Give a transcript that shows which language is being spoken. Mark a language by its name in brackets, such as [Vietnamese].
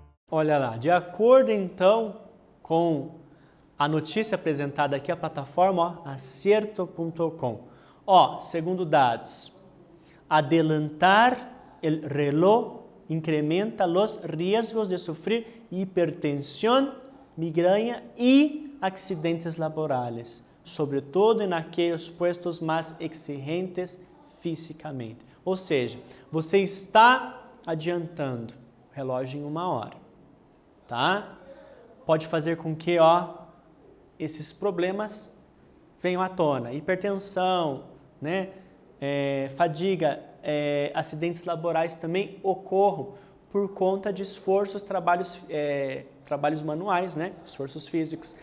[Portuguese] Olha lá, de acordo então com a notícia apresentada aqui, a plataforma acerto.com. Ó, segundo dados, [Spanish] adelantar el reloj incrementa los riesgos de sufrir hipertensión, migraña y accidentes laborales, sobre todo en aquellos puestos más exigentes fisicamente. [Portuguese] Ou seja, você está adiantando o relógio em 1 hora, tá? Pode fazer com que, ó, esses problemas venham à tona, hipertensão, né? Fadiga, acidentes laborais também ocorram por conta de esforços, trabalhos manuais, né? Esforços físicos.